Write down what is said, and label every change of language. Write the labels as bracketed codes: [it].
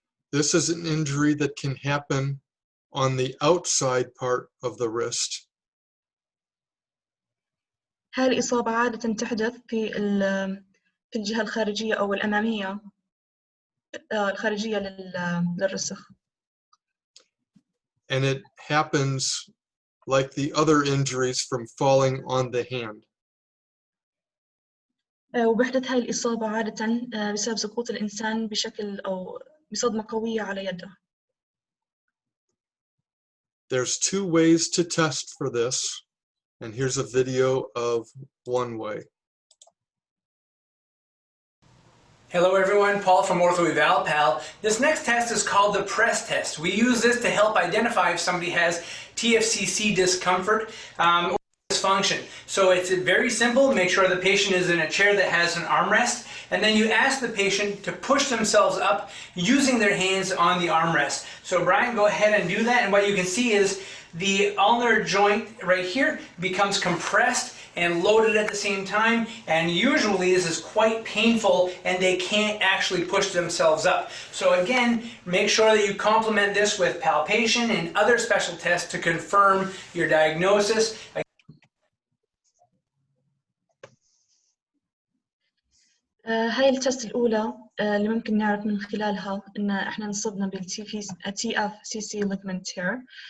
[en] This is an injury that can happen on the outside part of the wrist. [ar] هاي الإصابة عادة تحدث في الجهة الخارجية أو الأمامية الخارجية للرسغ. [en] And it happens like the other injuries from falling on the hand. [ar] وبحدث هاي الإصابة عادة بسبب سقوط الإنسان بشكل أو بصدمة قوية على يده. [en] There's 2 ways to test for this, and here's a video of one way. Hello everyone, Paul from OrthoEvalPal. This next test is called the press test. We use this to help identify if somebody has TFCC discomfort or dysfunction. So it's very simple. Make sure the patient is in a chair that has an armrest, and then you ask the patient to push themselves up using their hands on the armrest. So Brian, go ahead and do that, and what you can see is the ulnar joint right here becomes compressed and loaded at the same time, and usually this is quite painful and they can't actually push themselves up. So again, make sure that you complement this with palpation and other special tests to confirm your diagnosis. [ar] هاي التست الأولى اللي ممكن نعرف من خلالها إن إحنا نصبنا TFCC ligament tear.